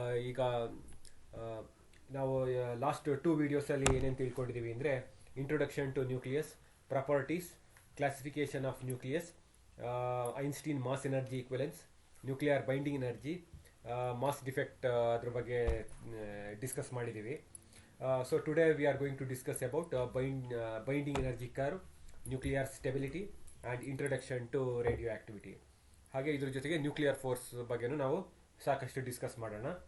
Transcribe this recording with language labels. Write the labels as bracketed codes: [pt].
[kn] ಈಗ ಆ, ನಾವು ಲಾಸ್ಟ್ ಟೂ ವಿಡಿಯೋಸಲ್ಲಿ ಏನೇನು ತಿಳ್ಕೊಂಡಿದ್ದೀವಿ ಅಂದರೆ introduction to nucleus, properties, classification of nucleus, Einstein mass energy equivalence, nuclear binding energy, mass defect ಅದ್ರ ಬಗ್ಗೆ ಡಿಸ್ಕಸ್ ಮಾಡಿದ್ದೀವಿ. [en] So today we are going to discuss about binding energy curve, nuclear stability and introduction to radioactivity. [kn] ಹಾಗೆ ಇದ್ರ ಜೊತೆಗೆ nuclear force ಬಗ್ಗೆನೂ ನಾವು ಸಾಕಷ್ಟು discuss ಮಾಡೋಣ.